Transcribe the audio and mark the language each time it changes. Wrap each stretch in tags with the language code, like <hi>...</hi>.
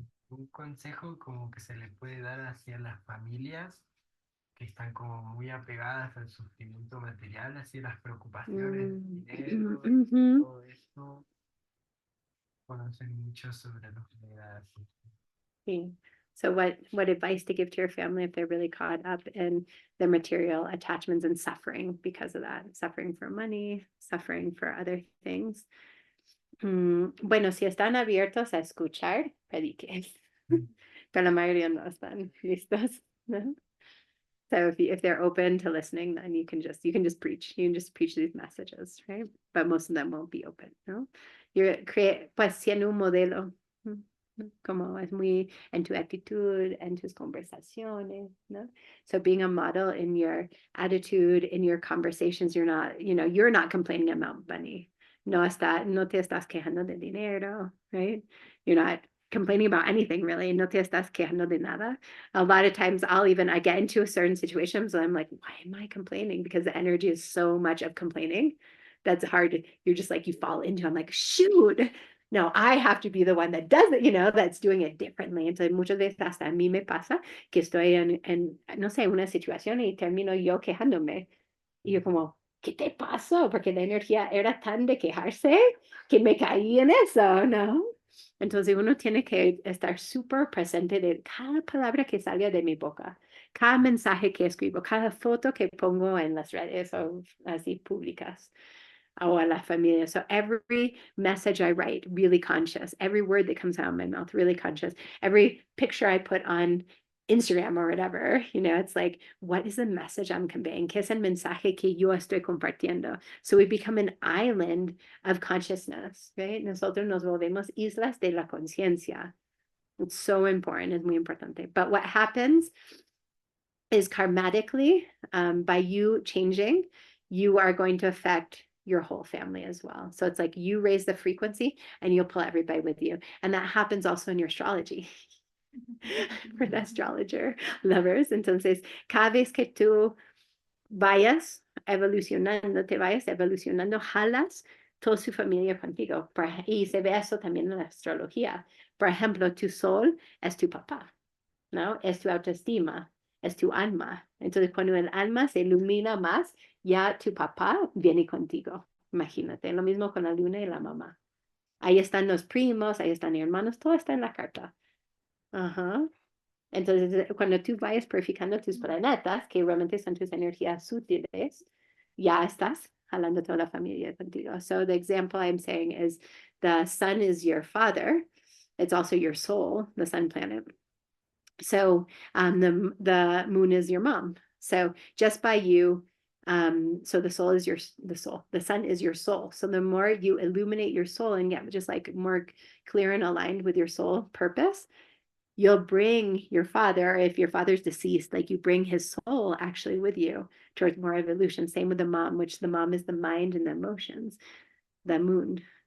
<es>Un consejo como que se le puede dar hacia las familias que están como muy apegadas al sufrimiento material, hacia las preocupaciones del dinero, todo esto. Conocen mucho sobre lo que le da. Sí.</es> <en>So what advice to give to your family if they're really caught up in their material attachments and suffering because of that, suffering for money, suffering for other things?</en> <es>Bueno, si están abiertos a escuchar, prediques. Pero la mayoría no están listos, ¿no?</es> <en>So if they're open to listening, then you can just preach. You can just preach these messages, right? But most of them won't be open, ¿no?</en> <es>Pues siendo un modelo, como es muy en tu actitud, en tus conversaciones, ¿no?</es> <en>So being a model in your attitude, in your conversations, you're not complaining about money.</en> <es>No te estás quejando de dinero,</es> <en>right? You're not complaining about anything really.</en> <es>No te estás quejando de nada.</es> <en>A lot of times I get into a certain situations and I'm like, why am I complaining? Because the energy is so much of complaining. That's hard. You're just like, you fall into, I'm like, shoot, no, I have to be the one that does it, that's doing it differently.</en> <es>Entonces, muchas veces hasta a mí me pasa que estoy no sé, una situación y termino yo quejándome. Y yo como, ¿qué te pasó? Porque la energía era tan de quejarse que me caí en eso, ¿no? Entonces uno tiene que estar súper presente de cada palabra que salga de mi boca, cada mensaje que escribo, cada foto que pongo en las redes o así públicas o a la familia.</es> <en>So every message I write, really conscious. Every word that comes out of my mouth, really conscious. Every picture I put on Instagram or whatever, it's like, what is the message I'm conveying?</en> <es>¿Qué es el mensaje que yo estoy compartiendo?</es> <en>So we become an island of consciousness, right?</en> <es>Nosotros nos volvemos islas de la conciencia.</es> <en>It's so important, it's</en> <es>muy importante.</es> <en>But what happens is karmatically, by you changing, you are going to affect your whole family as well. So it's like you raise the frequency and you'll pull everybody with you. And that happens also in your astrology. For the astrologer lovers.</en> <es>Entonces, cada vez que tú vayas evolucionando, jalas toda su familia contigo. Y se ve eso también en la astrología. Por ejemplo, tu sol es tu papá, ¿no? Es tu autoestima, es tu alma. Entonces, cuando el alma se ilumina más, ya tu papá viene contigo. Imagínate, lo mismo con la luna y la mamá. Ahí están los primos, ahí están los hermanos, todo está en la carta. Ajá. Entonces, cuando tú vayas purificando tus planetas, que realmente son tus energías sutiles, ya estás jalando toda la familia contigo.</es> <en>So the example I'm saying is the sun is your father. It's also your soul, the sun planet. So the moon is your mom. So just by you, so the soul is the soul. The sun is your soul. So the more you illuminate your soul and get just like more clear and aligned with your soul purpose, you'll bring your father, if your father's deceased, like you bring his soul actually with you towards more evolution. Same with the mom, which the mom is the mind and the emotions, the moon.</en>